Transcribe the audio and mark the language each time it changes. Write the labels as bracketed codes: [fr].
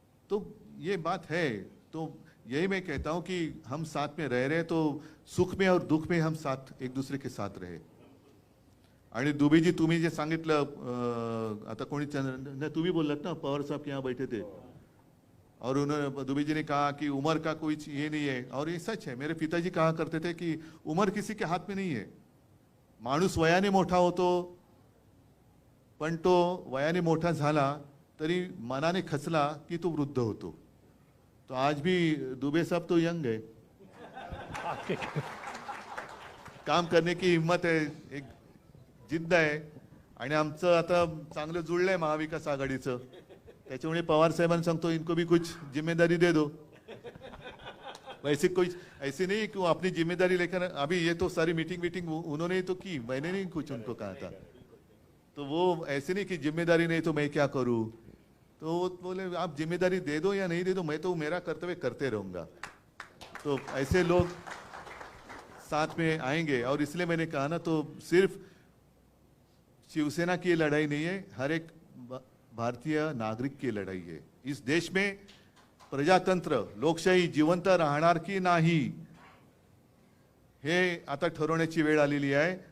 [hi] तो ये बात है। तो यही मैं कहता हूं कि हम साथ में रह रहे तो सुख में और दुख में हम साथ एक दूसरे के साथ रहे। [mr] आणि दुबेजी तुम्ही जे सांगितलं, आता कोणी तुम्ही बोललात ना, [hi] पवार साहब के यहाँ बैठे थे और उन्होंने, दुबे जी ने कहा कि उम्र का कोई ये नहीं है, और ये सच है। मेरे पिताजी कहा करते थे कि उम्र किसी के हाथ में नहीं है। [mr] माणूस वयाने मोठा होतो, पण तो वयाने मोठा झाला तरी मनाने खचला की तो वृद्ध होतो। [hi] तो आज भी दुबे साहब तो यंग है, काम करने की हिम्मत है, [mr] एक जिद्द आहे। आणि आमचं आता चांगलं जुळलंय महाविकास आघाडीचं, त्याच्यामुळे पवार साहेबांना सांगतो [hi] इनको भी कुछ जिम्मेदारी दे दो। वैसे कोई ऐसे नहीं कि वो अपनी जिम्मेदारी लेकर, अभी ये तो सारी मीटिंग उन्होंने ही तो की, मैंने नहीं कुछ उनको कहा था। तो वो ऐसे नहीं कि जिम्मेदारी नहीं तो मैं क्या करूं। तो वो बोले आप जिम्मेदारी दे दो या नहीं दे दो, मैं तो मेरा कर्तव्य करते रहूंगा। तो ऐसे लोग साथ में आएंगे। और इसलिए मैंने कहा ना, तो सिर्फ शिवसेना की लड़ाई नहीं है, हर एक भारतीय नागरिक की लड़ाई है। इस देश में प्रजातंत्र, [mr] लोकशाही जिवंत राहणार की नाही, हे आता ठरवण्याची वेळ आलेली आहे।